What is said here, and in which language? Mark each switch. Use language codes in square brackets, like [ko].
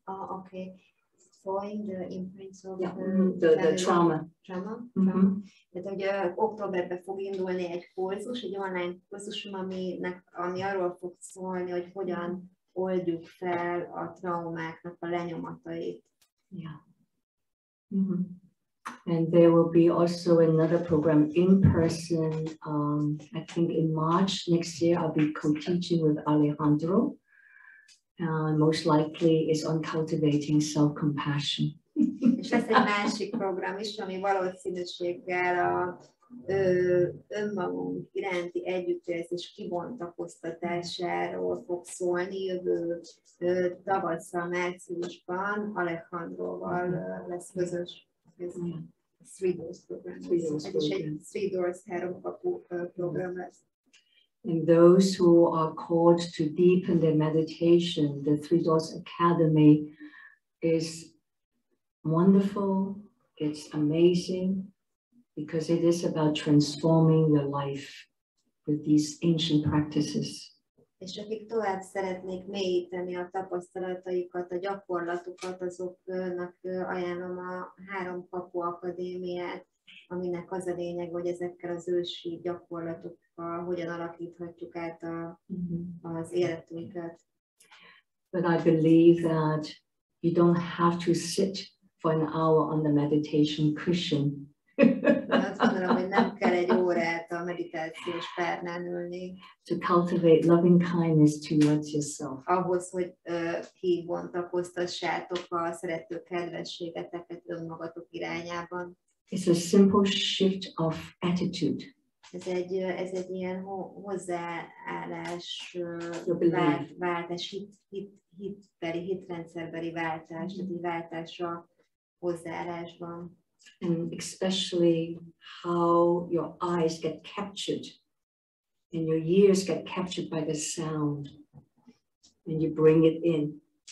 [en] Oh, okay. Thawing the imprints of the trauma. [hu] Tehát, hogy októberben fog indulni egy kurzus, egy online kurzusom, ami arról fog szólni, hogy hogyan oldjuk fel a traumáknak a lenyomatait. [en] Yeah. And there will be also another program in person. I think in March next year, I'll be co-teaching with Alejandro. Most likely is on cultivating self-compassion. [hu] És lesz egy másik program is, ami valószínűséggel a önmagunk iránti együttérzés kibontakoztatásáról fog szólni. Jövő tavasszal, márciusban Alejandroval lesz közös Three Doors program. Ez is egy Three Doors háromkapu program lesz. [en] And those who are called to deepen their meditation, the Three Doors Academy is wonderful. It's amazing because it is about transforming your life with these ancient practices. [hu] És akik tovább szeretnék mélyíteni a tapasztalataikat, a gyakorlatukat, azoknak ajánlom a Három Kapu Akadémiát, aminek az a lényeg, hogy ezekkel az ősi gyakorlatokkal hogyan alakíthatjuk át az életünket. [en] But I believe that you don't have to sit for an hour on the meditation cushion. [hu] Azt gondolom, hogy nem kell egy órát a meditációs párnán ülni. [en] To cultivate loving kindness towards yourself. [hu] Ahhoz, hogy kibontakoztassátok a szerető kedvességeteket önmagatok irányában. [en] It's a simple shift of attitude. [hu] Ez egy ilyen hozzáállás, váltás, hitrendszerbeli váltás, tehát egy váltás a hozzáállásban. [en] And especially how your eyes get captured and your ears get captured by the sound and you bring it in.